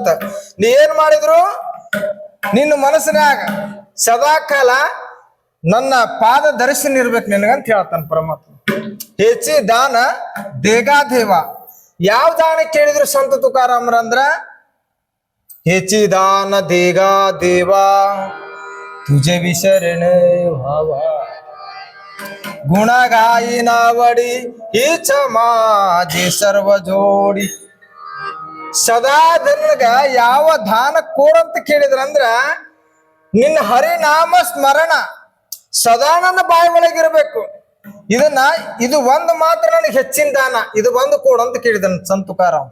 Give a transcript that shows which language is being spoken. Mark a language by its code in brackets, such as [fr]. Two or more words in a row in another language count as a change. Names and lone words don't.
[kn] ನೀ ಏನ್ ಮಾಡಿದ್ರು ನಿನ್ನ ಮನಸ್ಸಿನಾಗ ಸದಾ ಕಾಲ ನನ್ನ ಪಾದ ದರ್ಶನ ಇರ್ಬೇಕು ನಿನಗಂತ ಹೇಳ್ತಾನ ಪರಮಾತ್ಮ. [mr] हेचि दान देगा देवा. [kn] ಯಾವ ದಾನ ಕೇಳಿದ್ರು ಸಂತ ತುಕಾರಾಮರಂದ್ರ, [mr] हेचि दान देगा देवा तुझे विसरण व्हावा, गुणागाई नावडी हीच माझे सर्व जोडी. [kn] ಸದಾ ನನಗ ಯಾವ ದಾನ ಕೋರಂತ ಕೇಳಿದ್ರಂದ್ರ ನಿನ್ನ ಹರಿನಾಮ ಸ್ಮರಣ ಸದಾ ನನ್ನ ಬಾಯಿ ಒಳಗಿರ್ಬೇಕು. ಇದು ಒಂದು ಮಾತ್ರ ನನಗೆ ಹೆಚ್ಚಿನ ದಾನ, ಇದು ಒಂದು ಕೊಡು ಅಂತ ಕೇಳಿದನ್ ಸಂತ ತುಕಾರಾಮ್.